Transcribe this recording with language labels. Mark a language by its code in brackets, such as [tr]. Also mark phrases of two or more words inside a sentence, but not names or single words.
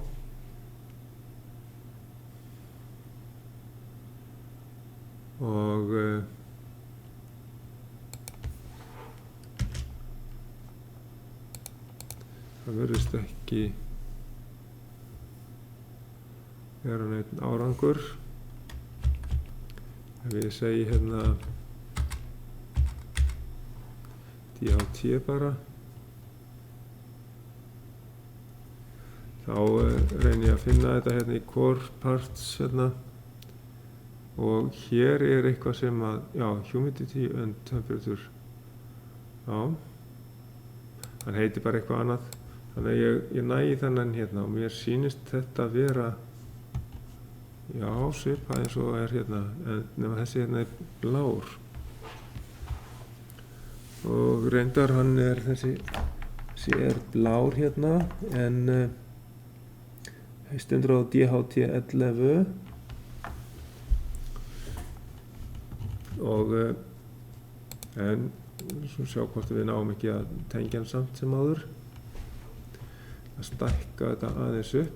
[is] Og það virðist ekki vera neitt árangur. Ef ég segi hérna DHT bara, þá reyni ég að finna þetta hérna í [en] core parts [is] hérna, og hér eitthvað sem að, [en] humidity and temperature, [is] hann heitir bara eitthvað annað, þannig að ég nægi þennan hérna og mér sýnist þetta vera, svipað eins og hérna, nema þessi hérna blár. Og reyndar þessi blár hérna, en stendur á DHT11 og en svo sjá hvort við náum ekki að tengja hann samt sem áður, að stækka þetta aðeins upp.